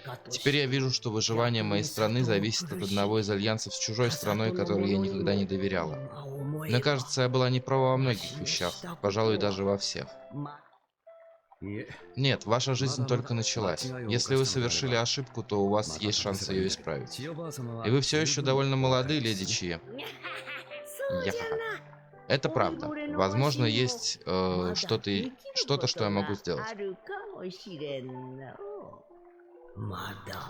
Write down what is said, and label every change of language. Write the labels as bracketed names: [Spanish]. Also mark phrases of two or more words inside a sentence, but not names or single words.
[Russian] Теперь я вижу, что выживание моей страны зависит от одного из альянсов с чужой страной, которой я никогда не доверяла. Мне кажется, я была не права во многих вещах, пожалуй, даже во всех. [Japanese] いえ、 [Russian] Нет, ваша жизнь только началась. Если вы совершили ошибку, то у вас есть шанс ее исправить. [Japanese] 千代ばあ様は [Russian] И вы все еще довольно молоды, леди Чи. [Japanese] そうじゃな。 [Russian] Это правда. Возможно, есть что-то, что я могу сделать. [Japanese] あるかもしれんの。まだ。